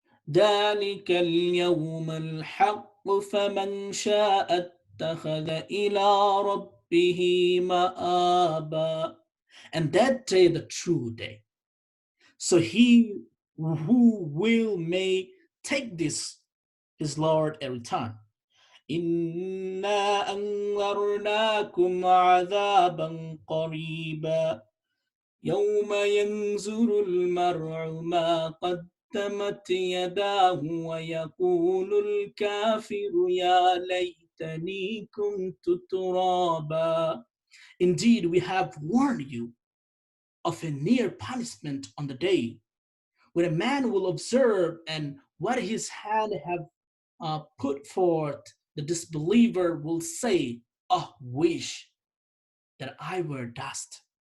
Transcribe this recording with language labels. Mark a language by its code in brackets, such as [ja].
[ar] ذلك اليوم الحق فمن شاء اتخذ إلى ربه مآبا. [en] And that day, the true day. So he who will may take this his Lord a return. [ar] إنا أنذرناكم عذابا قريبا يوم ينظر المرء ما قدمت يداه ويقول الكافر يا ليتني كنت ترابا. [en] Indeed, we have warned you of a near punishment on the day when a man will observe and what his hand have put forth, the disbeliever will say, "Oh, wish that I were dust."